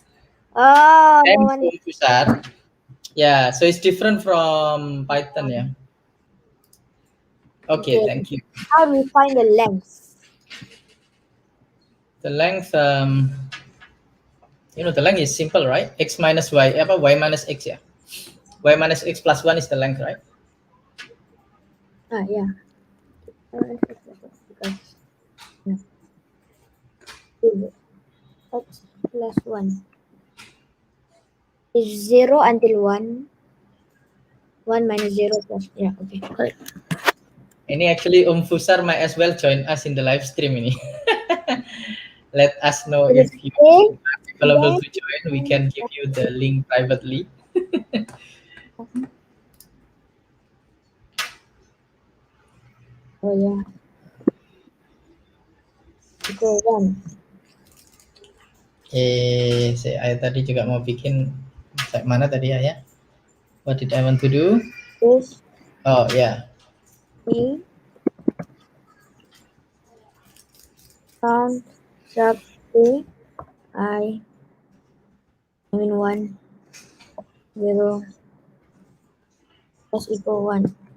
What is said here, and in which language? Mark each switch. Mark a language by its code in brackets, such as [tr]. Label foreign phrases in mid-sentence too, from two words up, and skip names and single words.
[en] Oh, no M wonder. besar. Yeah, so it's different from Python, ya. Okay, Okay, thank you. how do we find the length? The length, the length is simple, right? X minus y, y minus x, ya. Y minus x plus 1 is the length, right? Yeah. Because x plus 1 is 0 until 1. 1 minus 0 plus. Yeah, okay. Correct. Ini actually Fusar might as well join us in the live stream ini. Let us know if you are available to join. We can give you the link privately. Oh, yeah. Equal 1. [id] Saya tadi juga mau bikin mana tadi ya? [en] What did I want to do? This Oh yeah. E count sub A I mean 1 0 plus equal 1